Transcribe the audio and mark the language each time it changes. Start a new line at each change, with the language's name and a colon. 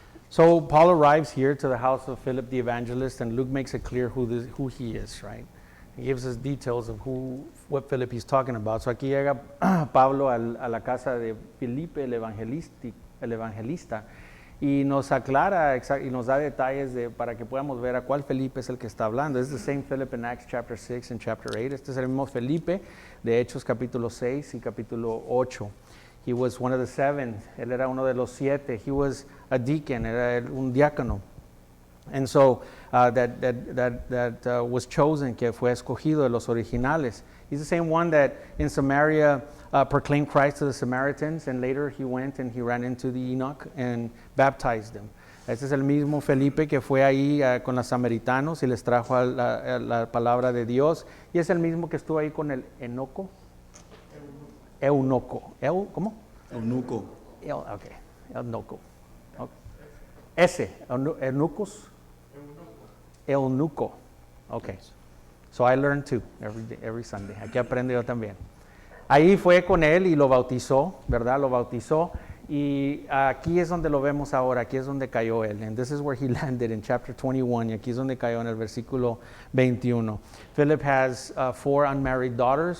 English: So Paul arrives here to the house of Philip the evangelist, and Luke makes it clear who he is, right? He gives us details of what Philip he's talking about.
Spanish: So aquí llega Pablo a la casa de Felipe el evangelista, y nos aclara y nos da detalles para que podamos ver a cuál Felipe es el que está hablando.
English: It's the same Philip in Acts chapter 6 and chapter 8.
Spanish: Este es el mismo Felipe de Hechos capítulo 6 y capítulo 8.
English: He was one of the 7.
Spanish: Él era uno de los 7.
English: He was a deacon.
Spanish: Era un diácono.
English: And so that was chosen,
Spanish: que fue escogido de los originales.
English: He's the same one that in Samaria proclaimed Christ to the Samaritans, and later he went and he ran into the Enoch and baptized them.
Spanish: Este es el mismo Felipe que fue ahí con los samaritanos y les trajo la palabra de Dios. Y es el mismo que estuvo ahí con el Eunuco. ¿Cómo? Eunuco. Okay, Eunuco. Okay. Ese, Eunucos. Eunuco. Okay.
English: So I learn too every Sunday.
Spanish: Aquí aprendo yo también. Ahí fue con él y lo bautizó, ¿verdad? Lo bautizó. Y aquí es donde lo vemos ahora. Aquí es donde cayó él.
English: And this is where he landed in chapter 21.
Spanish: Y aquí es donde cayó en el versículo 21.
English: Philip has 4 unmarried daughters.